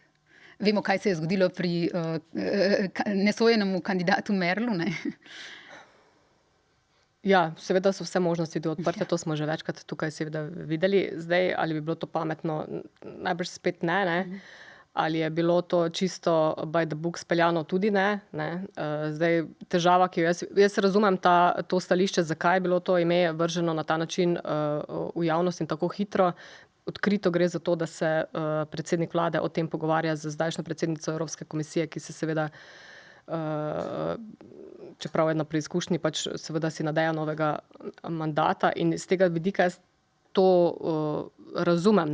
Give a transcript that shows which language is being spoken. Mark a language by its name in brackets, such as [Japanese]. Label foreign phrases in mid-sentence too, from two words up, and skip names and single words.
[Slovenian] Vemo, kaj se je zgodilo pri nesojenemu kandidatu Merlu, Ja, seveda so vse možnosti odprte, to smo že večkrat tukaj seveda videli. Zdaj, ali bi bilo to pametno, najbrž spet ne. Ali je bilo to čisto [English] by the book [Slovenian] speljano, tudi ne. Zdaj, težava, ki jo jaz razumem to stališče, zakaj je bilo to ime vrženo na ta način v javnost in tako hitro. Odkrito gre za to, da se predsednik vlade o tem pogovarja z zdajšnjo predsednico Evropske komisije, ki se seveda čeprav je na preizkušnji, pač seveda si nadeja novega mandata, in z tega vidika jaz to razumem.